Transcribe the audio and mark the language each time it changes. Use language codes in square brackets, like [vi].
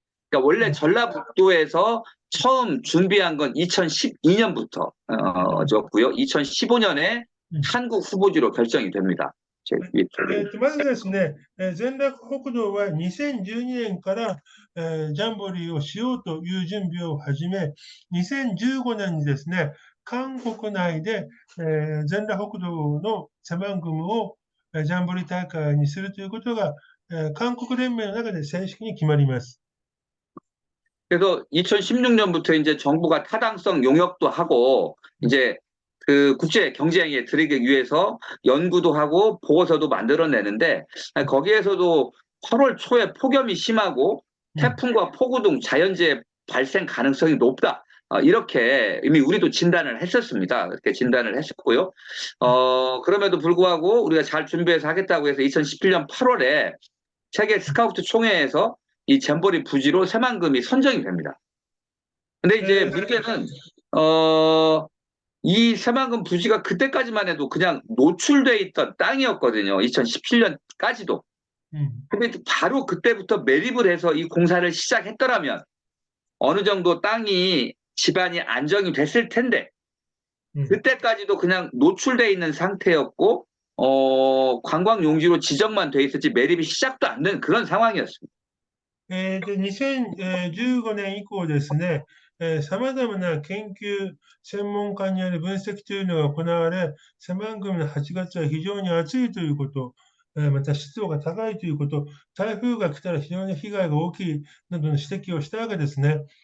[ko] 그러니까 원래 전라북도에서 처음 준비한 건 2012년부터 였고요. 2015년에 한국 후보지로 결정이 됩니다. [ja] まずですね、全裸北道は2012年から、ジャンボリーをしようという準備を始め、2015年にですね、韓国内で、全裸北道のセマングムをジャンボリー大会にするということが、韓国連盟の中で正式に決まります。 [ko] 그래서 2016년부터 이제 정부가 타당성 용역도 하고 이제 그 국제 경제에 들이기 위해서 연구도 하고 보고서도 만들어내는데 거기에서도 8월 초에 폭염이 심하고 태풍과 폭우 등 자연재해 발생 가능성이 높다. 이렇게 이미 우리도 진단을 했었습니다. 그렇게 진단을 했었고요. 그럼에도 불구하고 우리가 잘 준비해서 하겠다고 해서 2017년 8월에 세계 스카우트 총회에서 이 잼버리 부지로 새만금이 선정이 됩니다. 근데 이제 문제는 이 새만금 부지가 그때까지만 해도 그냥 노출돼 있던 땅이었거든요. 2017년까지도. 근데 바로 그때부터 매립을 해서 이 공사를 시작했더라면 어느 정도 땅이 집안이 안정이 됐을 텐데 그때까지도 그냥 노출돼 있는 상태였고 관광 용지로 지정만 돼 있었지 매립이 시작도 안 된 그런 상황이었습니다. [ja] 2015年以降ですね、様々な研究専門家による分析というのが行われ、セマングムの8月は非常に暑いということ、また湿度が高いということ、台風が来たら非常に被害が大きいなどの指摘をしたわけですね。